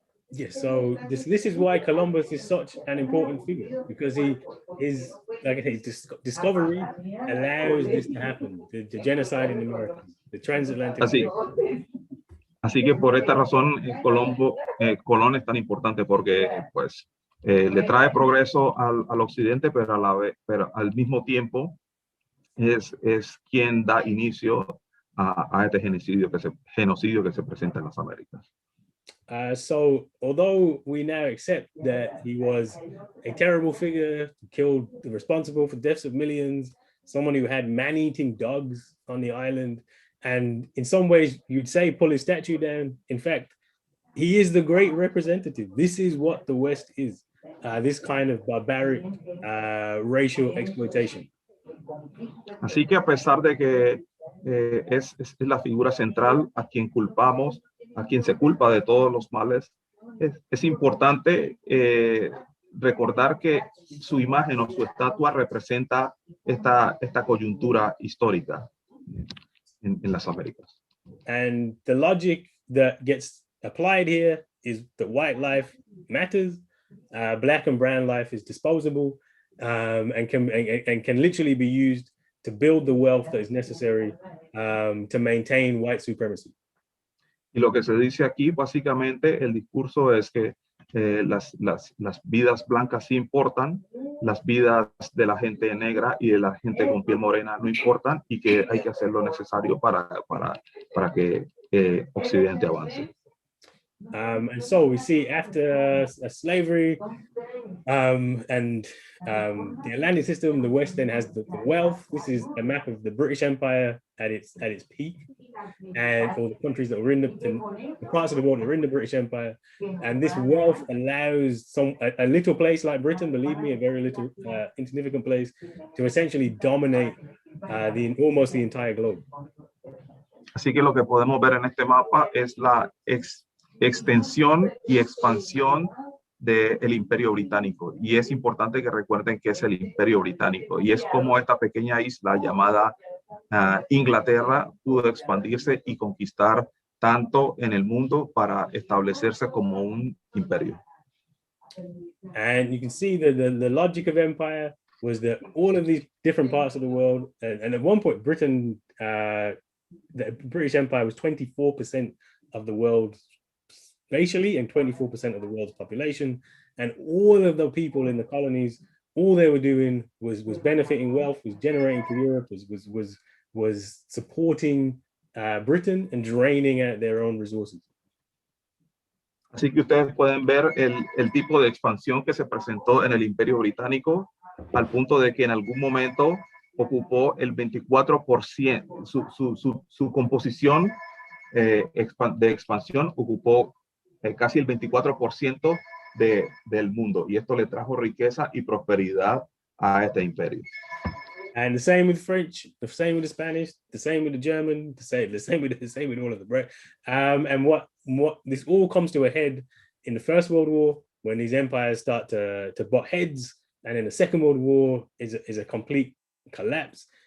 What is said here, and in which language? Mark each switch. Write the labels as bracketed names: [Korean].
[English] Yes, so this is why Columbus is such an important figure, because his discovery allows this to happen, the genocide in America, the transatlantic. [Spanish] Así que por esta razón Colón es tan importante, porque pues le trae progreso al Occidente, pero al mismo tiempo es quien da inicio a este genocidio que se presenta en las Américas. [English] So although we now accept that he was a terrible figure, responsible for deaths of millions, someone who had man-eating dogs on the island, and in some ways you'd say pull his statue down, in fact, he is the great representative. This is what the West is, this kind of barbaric racial exploitation. [Spanish] Así que a pesar de que es la figura central a quien se culpa de todos los males, es importante recordar que su imagen o su estatua representa esta coyuntura histórica en las Américas. [English] And the logic that gets applied here is that white life matters, black and brown life is disposable, and can literally be used to build the wealth that is necessary to maintain white supremacy. [Spanish] Y lo que se dice aquí, básicamente, el discurso es que las vidas blancas sí importan, las vidas de la gente negra y de la gente con piel morena no importan, y que hay que hacer lo necesario para que Occidente avance. [English] And so we see after slavery and the Atlantic system, the West then has the wealth. This is a map of the British Empire at its peak, and all the countries that were in the parts of the world that were in the British Empire. And this wealth allows a little place like Britain, believe me, a very little insignificant place, to essentially dominate almost the entire globe. [Spanish] Así que lo que podemos ver en este mapa es la extensión y expansión del Imperio Británico, y es importante que recuerden que es el Imperio Británico, y es como esta pequeña isla llamada Inglaterra pudo expandirse y conquistar tanto en el mundo para establecerse como un imperio. [English] And you can see that the logic of empire was that all of these different parts of the world, and at one point Britain, the British Empire was 24% of the world spatially and 24% of the world's population, and all of the people in the colonies, all they were doing was benefiting wealth, was generating to Europe, was supporting Britain and draining out their own resources. [Spanish] Así que ustedes pueden ver el tipo de expansión que se presentó en el Imperio Británico, al punto de que en algún momento ocupó el 24%, su composición de expansión ocupó casi el 24% del mundo, y esto le trajo riqueza y prosperidad a este imperio. [English] And the same with French, the same with the Spanish, the same with the German, the same with all of the British. And what this all comes to a head in the First World War, when these empires start to butt heads, and in the Second World War is a complete collapse.